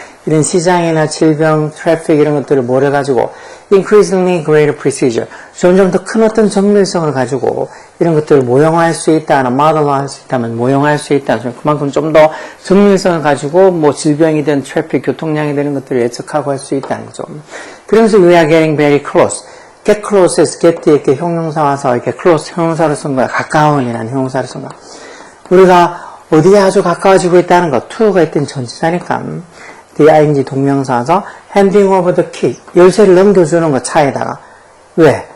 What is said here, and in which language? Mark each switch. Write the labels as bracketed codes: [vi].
[ko] 이런 시장이나 질병, 트래픽 이런 것들을 모여가지고 [en] increasingly greater precision, [ko] 점점 더 큰 어떤 정밀성을 가지고 이런 것들을 모형화할 수 있다는, 모델화할 수 있다면 모형화할 수 있다는, 그만큼 좀 더 정밀성을 가지고 뭐 질병이든 트래픽, 교통량이 되는 것들을 예측하고 할 수 있다는 거죠. 그러면서 [en] we are getting very close. [ko] get close에서 get 뒤에 이렇게 형용사 와서 이렇게 close 형용사를 쓴 거야. 가까운이라는 형용사를 쓴 거야. 우리가 어디에 아주 가까워지고 있다는 거, to가 있던 전치사니까 the ing 동명사 와서 [en] handing over the key, [ko] 열쇠를 넘겨주는 거 차에다가. 왜?